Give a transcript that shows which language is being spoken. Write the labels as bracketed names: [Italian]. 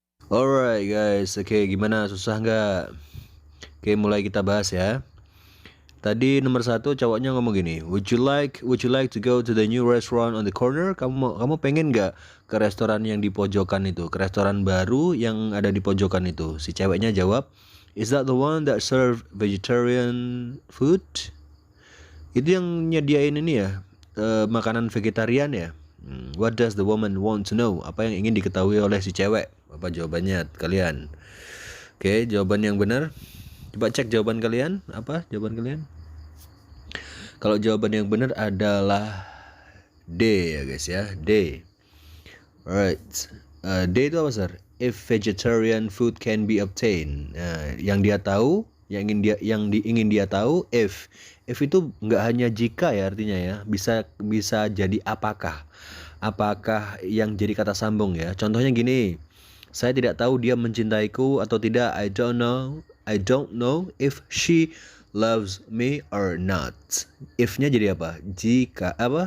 [English] Alright guys, [Indonesian] oke gimana, susah nggak? Oke, mulai kita bahas ya. Tadi nomor 1 cowoknya ngomong gini, [English] would you like to go to the new restaurant on the corner? [Indonesian] Kamu pengen nggak ke restoran yang di pojokan itu, ke restoran baru yang ada di pojokan itu? Si ceweknya jawab, [English] is that the one that serve vegetarian food? [Indonesian] Itu yang nyediain ini ya, makanan vegetarian ya. [English] What does the woman want to know? [Indonesian] Apa yang ingin diketahui oleh si cewek? Apa jawabannya kalian? Oke, jawaban yang benar. Coba cek jawaban kalian. Apa jawaban kalian? Kalau jawaban yang benar adalah D ya guys ya, D. Alright. D itu apa sir? [English] If vegetarian food can be obtained. [Indonesian] Yang dia tahu, yang ingin dia tahu, if itu nggak hanya jika ya artinya ya, bisa jadi apakah yang jadi kata sambung ya. Contohnya gini, saya tidak tahu dia mencintaiku atau tidak. [English] I don't know if she loves me or not. [Indonesian] If-nya jadi apa? Jika